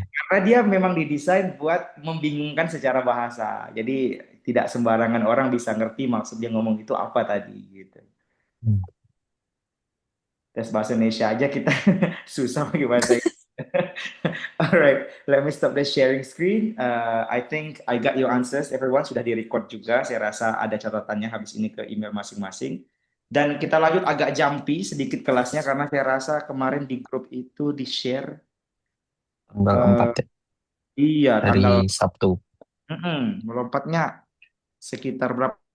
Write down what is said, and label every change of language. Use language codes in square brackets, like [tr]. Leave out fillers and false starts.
[id] Karena dia memang didesain buat membingungkan secara bahasa. Jadi tidak sembarangan orang bisa ngerti maksud dia ngomong itu apa tadi gitu. Tes bahasa Indonesia aja kita susah pakai bahasa Inggris. [en] Alright, let me stop the sharing screen. I think I got your answers, everyone. [id] Sudah di-record juga. Saya rasa ada catatannya habis ini ke email masing-masing. Dan kita lanjut agak jumpy sedikit kelasnya karena saya rasa kemarin di grup itu di-share Tanggal 4 ya? Iya, Hari tanggal Sabtu. melompatnya sekitar berapa